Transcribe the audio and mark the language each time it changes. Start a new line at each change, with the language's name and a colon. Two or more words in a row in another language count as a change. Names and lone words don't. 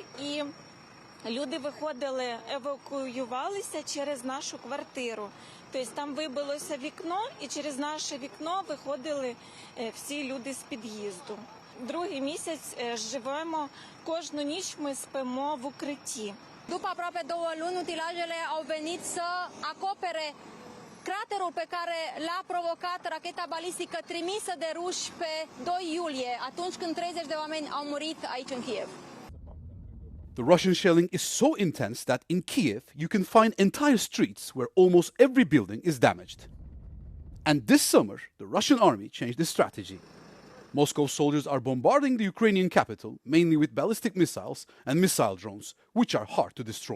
Ukrainian: І люди виходили, евакуювалися через нашу квартиру. Тобто там вибилося вікно, і через наше вікно виходили всі люди з під'їзду. Другий місяць живемо, кожну ніч ми спимо в укритті.
Romanian: După aproape 2 luni, utilajele au venit să acopere craterul pe care l-a provocat racheta balistică trimisă de ruși pe 2 iulie, atunci când 30 de oameni au murit aici în Kiev.
English: The Russian shelling is so intense that in Kiev you can find entire streets where almost every building is damaged. And this summer, the Russian army changed its strategy. Moscow soldiers are bombarding the Ukrainian capital, mainly with ballistic missiles and missile drones, which are hard to destroy.